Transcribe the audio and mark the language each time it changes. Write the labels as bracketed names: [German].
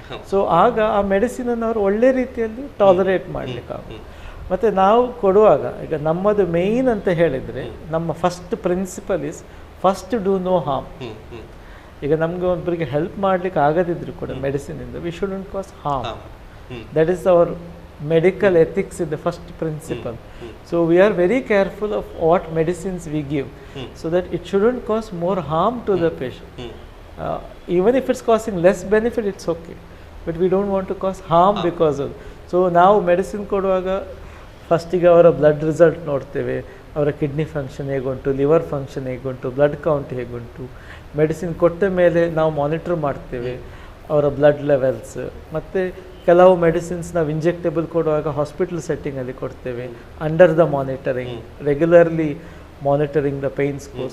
[Kannada] So ಆಗ ಆ ಮೆಡಿಸಿನನ್ನು ಅವರು ಒಳ್ಳೆ ರೀತಿಯಲ್ಲಿ ಟಾಲರೇಟ್ ಮಾಡಲಿಕ್ಕಾಗುತ್ತೆ. ಮತ್ತು ನಾವು ಕೊಡುವಾಗ ಈಗ ನಮ್ಮದು ಮೇಯ್ನ್ ಅಂತ ಹೇಳಿದರೆ ನಮ್ಮ [English] First principle is first do no harm. [Kannada] ಈಗ ನಮಗೆ ಒಬ್ಬರಿಗೆ ಹೆಲ್ಪ್ ಮಾಡಲಿಕ್ಕೆ ಆಗದಿದ್ರು ಕೂಡ ಮೆಡಿಸಿನಿಂದ [English] We shouldn't cause harm. That is our medical ethics is the first principle. So we are very careful of what medicines we give, so that it shouldn't cause more harm to the patient. Even if it's causing less benefit, it's okay, but we don't want to cause harm because of. So now medicine [Kannada] ಕೊಡುವಾಗ ಫಸ್ಟಿಗೆ ಅವರ blood result ನೋಡ್ತೇವೆ, ಅವರ kidney function ಹೇಗುಂಟು, liver function ಹೇಗುಂಟು, blood count ಹೇಗುಂಟು. Medicine ಕೊಟ್ಟ ಮೇಲೆ ನಾವು monitor ಮಾಡ್ತೇವೆ ಅವರ ಬ್ಲಡ್ ಲೆವೆಲ್ಸ್. ಮತ್ತು ಕೆಲವು ಮೆಡಿಸಿನ್ಸ್ ನಾವು ಇಂಜೆಕ್ಟೇಬಲ್ ಕೊಡುವಾಗ ಹಾಸ್ಪಿಟಲ್ ಸೆಟ್ಟಿಂಗಲ್ಲಿ ಕೊಡ್ತೇವೆ, [English] Under the monitoring, regularly monitoring the pain score.